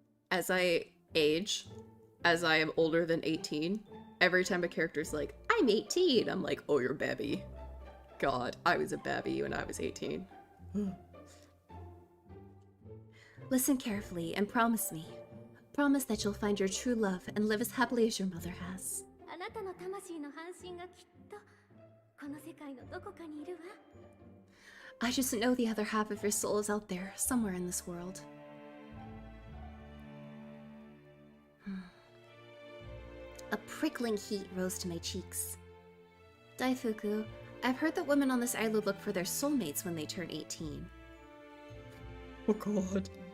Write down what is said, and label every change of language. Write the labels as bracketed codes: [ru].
[en] As I age, as I am older than 18, every time a character's like, I'm 18, I'm like, oh, you're baby. God, I was a baby when I was 18. Listen carefully and promise me. Promise that you'll find your true love and live as happily as your mother has. [ja] あなたの魂の半身がきっとこの世界のどこかにいるわ。 [en] I just know the other half of your soul is out there, somewhere in this world. A prickling heat rose to my cheeks. Daifuku, I've heard that women on this island look for their soulmates when they turn 18. Oh god.